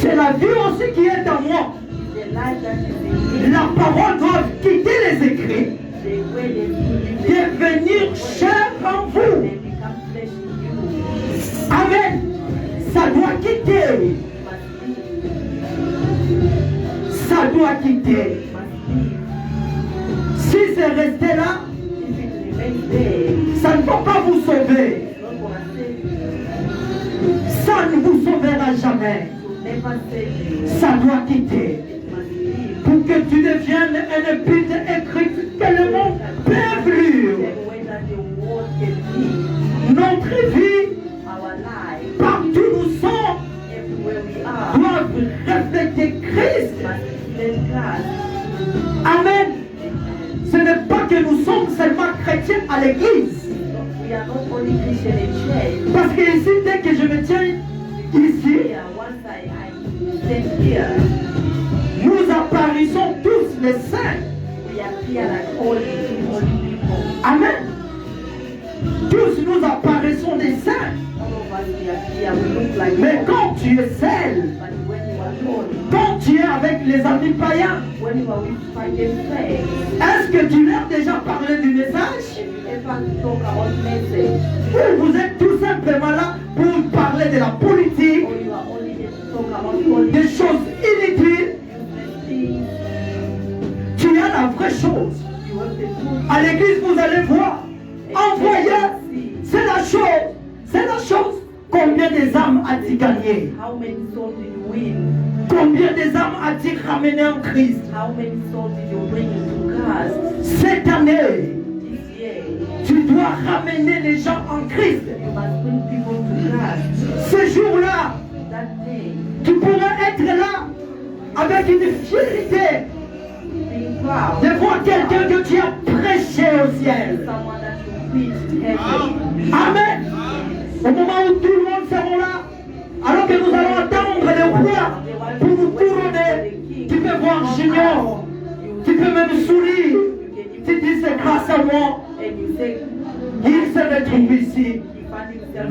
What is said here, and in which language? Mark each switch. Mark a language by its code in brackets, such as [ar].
[fr] c'est la vie aussi qui est en moi. [en] the life that is in me, [fr] La parole doit quitter les écrits, [en] the way they live, [fr] devenir chair en vous. [en] they become flesh in you. [fr] Amen. Ça doit quitter. [en] You must live. [fr] Ça doit quitter. [en] You must live. [fr] Si c'est resté là, [en] If it remains there, [fr] ça ne va pas vous sauver. [en] it's not going to save you. [fr] Ça ne vous sauvera jamais. [en] It will never save you. [fr] Ça doit quitter. [en] It must live. [fr] Pour que tu deviennes un épître écrite que le monde peut lire. [en] The way that the world can live, [fr] Notre vie, [en] our life, [fr] partout où nous sommes, [en] everywhere we are, [fr] doit refléter Christ. [en] must reflect Christ. Amen. [fr] Ce n'est pas que nous sommes seulement chrétiens à l'église. [en] We are not only Christian in church. [fr] Parce que ici, dès que je me tiens ici, [en] Here, once I stand here, [fr] nous apparaissons tous les saints. [en] we appear like holy people. Amen. [fr] Tous nous apparaissons des saints. [en] All of us, we appear, we look like [fr] Mais [en] holy. [fr] quand tu es seul, [en] But when you are holy, [fr] quand tu es avec les amis païens, [en] when you are with fighting friends, [fr] est-ce que tu leur as déjà parlé du message? [en] if you ever talk about message, [fr] Ou vous êtes tout simplement là pour parler de la politique, [en] or you are only here to talk about holy [fr] des choses inutiles? [en] useless things, [fr] Tu as la vraie chose. [en] you have the truth. [fr] À l'église, vous allez voir. Envoyer, c'est la chose. C'est la chose. Combien des âmes as-tu gagné? [en] How many souls did you win? [fr] Combien des âmes as-tu ramené en Christ? [en] How many souls did you bring into Christ [fr] Cette année, [en] this year? [fr] tu dois ramener les gens en Christ. [en] You must bring people to Christ. [fr] Ce jour-là, [en] That day, [fr] tu pourras être là avec une fierté [en] being proud. [fr] de voir quelqu'un que tu as prêché au ciel. [en] Someone that you preach heaven. Amen. [fr] Au moment où tout le monde sera là, alors que nous allons attendre le roi pour nous couronner, tu peux voir Junior, tu peux même sourire. Tu dis c'est grâce à moi, [en] And you say, [fr] il se retrouve ici. [en] he found himself